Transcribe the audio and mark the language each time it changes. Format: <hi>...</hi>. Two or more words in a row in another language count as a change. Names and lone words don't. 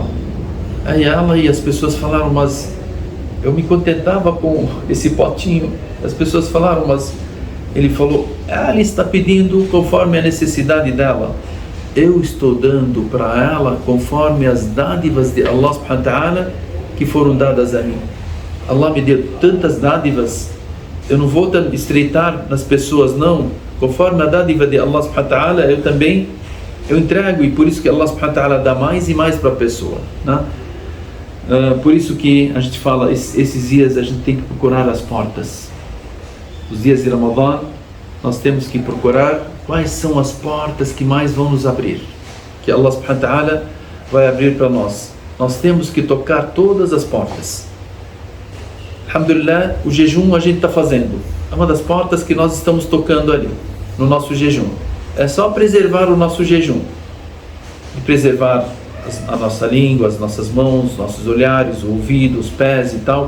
<pt>Aí ela e as pessoas falaram, mas eu me contentava com esse potinho. As pessoas falaram, mas ele falou, ela está pedindo conforme a necessidade dela. Eu estou dando para ela conforme as dádivas de</pt> <ar>الله سبحانه وتعالى</ar> <pt>que foram dadas a mim. Allah me deu tantas dádivas, eu não vou estreitar nas pessoas, não. Conforme a dádiva de</pt> <ar>الله سبحانه وتعالى,</ar> <pt>eu entrego, e por isso que</pt> <ar>الله سبحانه وتعالى</ar> <pt>dá mais e mais para a pessoa, né? Por isso que a gente fala, esses dias a gente tem que procurar as portas. Os dias de Ramadã, nós temos que procurar quais são as portas que mais vão nos abrir, que</pt> <ar>الله سبحانه وتعالى</ar> <pt>vai abrir para nós. Nós temos que tocar todas as portas. Alhamdulillah, o jejum a gente está fazendo. É uma das portas que nós estamos tocando ali, no nosso jejum. É só preservar o nosso jejum. E preservar a nossa língua, as nossas mãos, nossos olhares, o ouvido, os pés e tal.</pt>